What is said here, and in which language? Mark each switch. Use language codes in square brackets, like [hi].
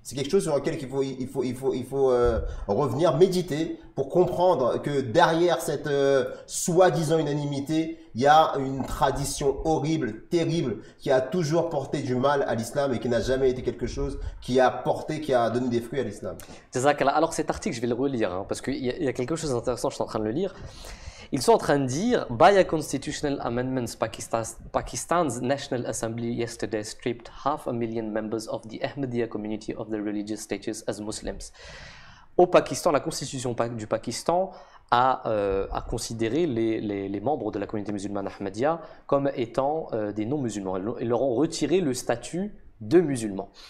[fr] C'est quelque chose sur lequel il faut revenir, méditer pour comprendre que derrière cette soi-disant unanimité, il y a une tradition horrible, terrible, qui a toujours porté du mal à l'islam et qui n'a jamais été quelque chose qui a donné des fruits à l'islam. Alors cet article, je vais le relire, hein, parce qu'il y a quelque chose d'intéressant, je suis en train de le lire. Ils sont en train de dire, [en] by a constitutional amendments, Pakistan's National Assembly yesterday stripped 500,000 members of the Ahmadiyya community of their religious status as Muslims. [fr] Au Pakistan, la constitution du Pakistan a considéré les membres de la communauté musulmane Ahmadiyya comme étant des non-musulmans. Ils leur ont retiré le statut de musulmans.